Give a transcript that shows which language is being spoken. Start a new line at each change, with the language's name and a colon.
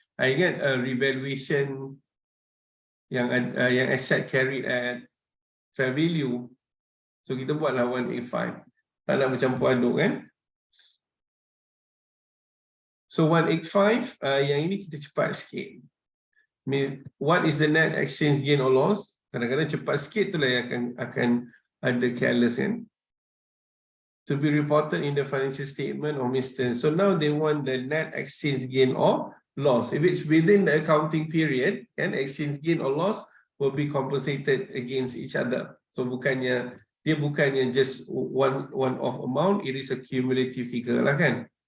English: I ingat revaluation yang asset carried at fair value.
Malay: So kita buatlah 185. Tak nak bercampur aduk kan. So 185, yang ini kita cepat sikit.
English: What is the net exchange gain or loss?
Malay: Kadang-kadang cepat sikit itulah yang akan ada
English: careless
Malay: kan.
English: To be reported in the financial statement of Mr. So now they want the net exchange gain or loss. If it's within the accounting period, and exchange gain or loss will be compensated against each other. So
Malay: dia bukannya
English: just one off amount, it is a cumulative figure lah kan.